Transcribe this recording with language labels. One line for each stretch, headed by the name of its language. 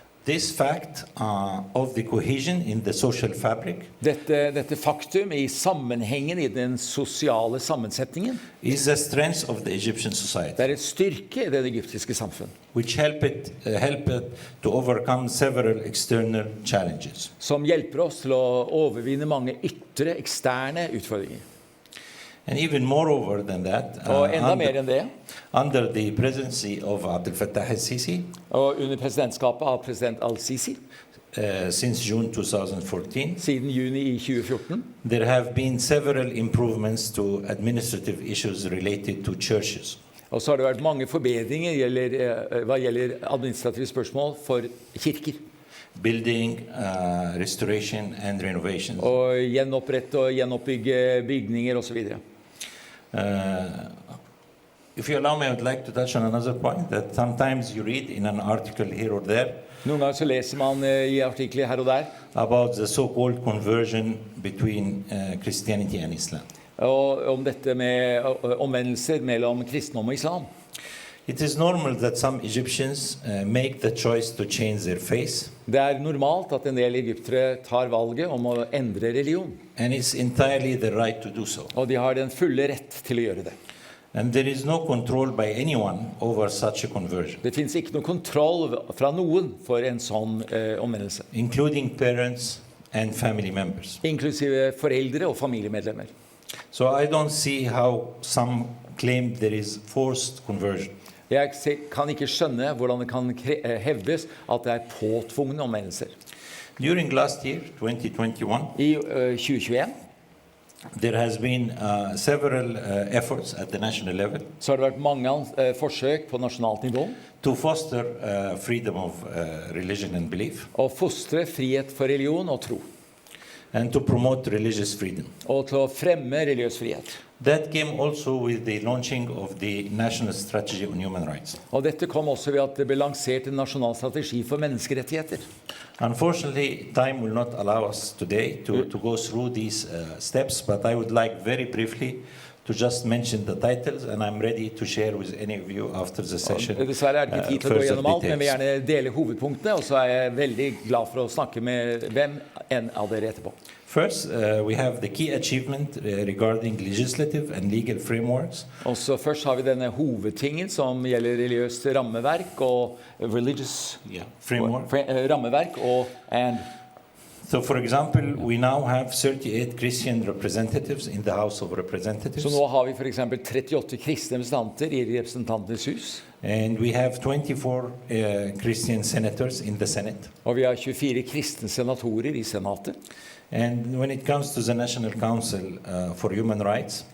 English: This fact of the cohesion in the social fabric
Norwegian: dette faktum I sammenhengen I den sosiale sammensetningen
English: is a strength of the Egyptian society.
Norwegian: Det et styrke I det egyptiske samfunn.
English: Which help it to overcome several external challenges.
Norwegian: Som hjelper oss til å overvinne mange ytre, eksterne utfordringer.
English: And even moreover than that, under the presidency of Abdel Fattah al-Sisi,
Norwegian: og under presidentskapet av president al-Sisi,
English: since June 2014,
Norwegian: siden juni I 2014,
English: there have been several improvements to administrative issues related to churches.
Norwegian: Og så har det vært mange forbedringer hva gjelder administrative spørsmål for kirker.
English: Building, restoration and renovation.
Norwegian: Og gjenopprette og gjenoppbygge bygninger og så videre.
English: If you allow me, I would like to touch on another point that sometimes you read in an article here or there.
Norwegian: Noen ganger så leser man I artikler her og der.
English: About the so-called conversion between Christianity and Islam.
Norwegian: Og om dette med omvendelser mellom kristendom og islam.
English: It is normal that some Egyptians make the choice to change their faith.
Norwegian: Det normalt at en del egyptere tar valget om å endre religion.
English: And it's entirely the right to do so.
Norwegian: Og de har den fulle rett til å gjøre det.
English: And there is no control by anyone over such a conversion.
Norwegian: Det finnes ikke noe kontroll fra noen for en sånn omvendelse.
English: Including parents and family members.
Norwegian: Inklusive foreldre og familiemedlemmer.
English: So I don't see how some claim there is forced conversion.
Norwegian: Jeg kan ikke skjønne hvordan det kan hevdes at det påtvungne omvendelser.
English: During last year, 2021,
Norwegian: I 2021
English: there has been several efforts at the national level
Norwegian: så har det vært mange forsøk på nasjonalt nivå
English: to foster freedom of religion and belief
Norwegian: å fostre frihet for religion og tro,
English: and to promote religious freedom.
Norwegian: og til å fremme religiøs frihet.
English: That came also with the launching of the National Strategy on Human Rights.
Norwegian: Og dette kom også ved at det ble lansert en nasjonal strategi for menneskerettigheter.
English: Unfortunately, time will not allow us today to go through these steps, but I would like very briefly to just mention the titles, and I'm ready to share with any of you after the session
Norwegian: Dessverre er det ikke tid til å gå
English: further
Norwegian: gjennom alt, men vi vil
English: details.
Norwegian: gjerne dele hovedpunktene, og så er jeg veldig glad for å snakke med hvem enn av dere etterpå.
English: First, we have the key achievement regarding legislative and legal frameworks.
Norwegian: Og så først har vi denne hovedtingen som gjelder religiøst rammeverk og
English: religious Framework.
Norwegian: rammeverk og
English: So, for example, we now have 38 Christian representatives in the House of Representatives,
Norwegian: Så nå har vi for eksempel 38 kristne representanter i representantenes hus,
English: and we have 24 Christian senators in the Senate.
Norwegian: og vi har 24 kristne senatorer i senatet.
English: And when it comes to the National Council for Human Rights,